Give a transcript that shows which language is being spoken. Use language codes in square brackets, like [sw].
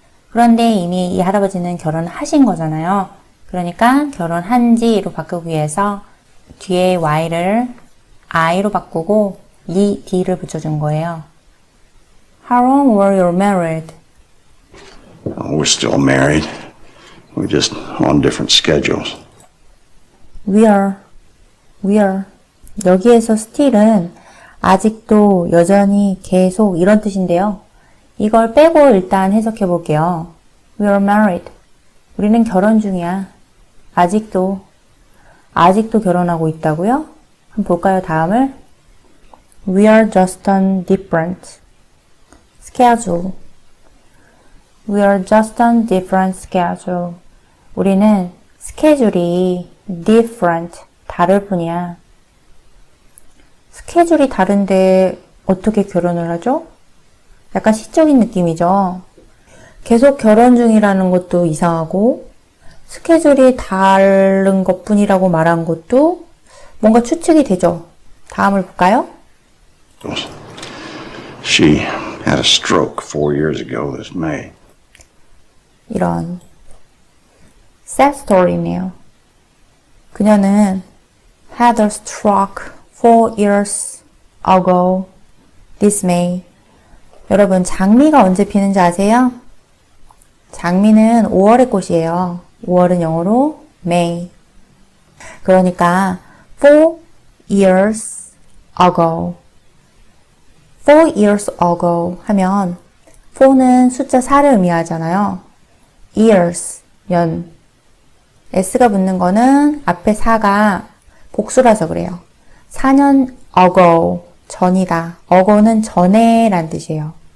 [ko] 그런데 이미 이 할아버지는 결혼하신 거잖아요. 그러니까 결혼한지로 바꾸기 위해서 뒤에 Y를 I로 바꾸고 ED를 붙여준 거예요. [en] How long were you married? Oh, we're still married. We're just on different schedules. We are. [ko] 여기에서 still은 아직도, 여전히, 계속 이런 뜻인데요. 이걸 빼고 일단 해석해 볼게요. [en] We are married. [ko] 우리는 결혼 중이야. 아직도 결혼하고 있다고요? 한번 볼까요, 다음을? [en] We are just on different schedule. We are just on different schedule. [ko] 우리는 스케줄이 different, 다를 뿐이야. 스케줄이 다른데 어떻게 결혼을 하죠? 약간 시적인 느낌이죠. 계속 결혼 중이라는 것도 이상하고 스케줄이 다른 것뿐이라고 말한 것도 뭔가 추측이 되죠. 다음을 볼까요? [en] She had a stroke 4 years ago this May. [ko] 이런 [en] sad story [ko] 네요. 그녀는 [en] had a stroke 4 years ago this May. [ko] 여러분, 장미가 언제 피는지 아세요? 장미는 5월의 꽃이에요. 5월은 영어로 May. 그러니까 [en] 4 years ago. 4 years ago [ko] 하면 4는 숫자 4를 의미하잖아요. years, 년. s가 붙는 거는 앞에 4가 복수라서 그래요. 4년 ago, 전이다. ago는 전에 란 뜻이에요.